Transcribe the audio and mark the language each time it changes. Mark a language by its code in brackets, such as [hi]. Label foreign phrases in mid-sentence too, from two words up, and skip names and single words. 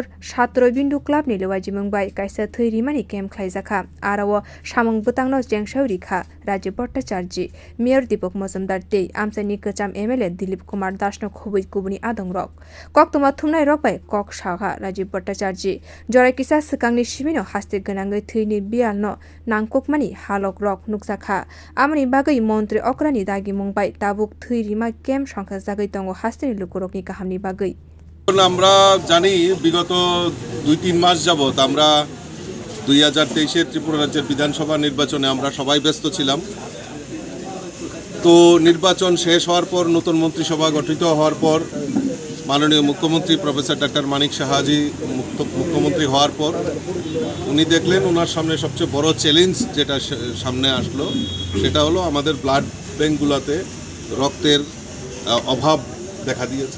[trp] chatra bindu club ni luajimung bai kaisa thwi rimani kem khwlaijakha arawo samung bwtangno chengsario rikha Rajib Bhattacharjee Mayor Dipak Majumdar tei amchaini kwcham MLA Dilip kumar dasno khobwi kubuni adong rok koktoma thumnai rok bai kok saha Rajib Bhattacharjee jorai kisa swkangni simino haste gonangai thwini bialno nangkokmani halok rok nukjakha amni bagai mantri okrani dagi mungbai tabuk thwi rima kem সংখ্যা জাগাই tongo hasteni lukurokni kahamni bagai [bn] আমরা জানি বিগত 2-3 মাস যাবত আমরা 2023 এর ত্রিপুরা রাজ্যের বিধানসভা নির্বাচনে আমরা সবাই ব্যস্ত ছিলাম। তো নির্বাচন শেষ হওয়ার পর নতুন মন্ত্রিসভা গঠিত হওয়ার পর মাননীয় মুখ্যমন্ত্রী [en] Professor Doctor [bn] মানিক সাহাজি মুখ্যমন্ত্রী হওয়ার পর উনি দেখলেন ওনার সামনে সবচেয়ে বড় চ্যালেঞ্জ যেটা সামনে আসলো সেটা হলো আমাদের ব্লাড ব্যাঙ্কগুলোতে রক্তের অভাব দেখা দিয়েছে।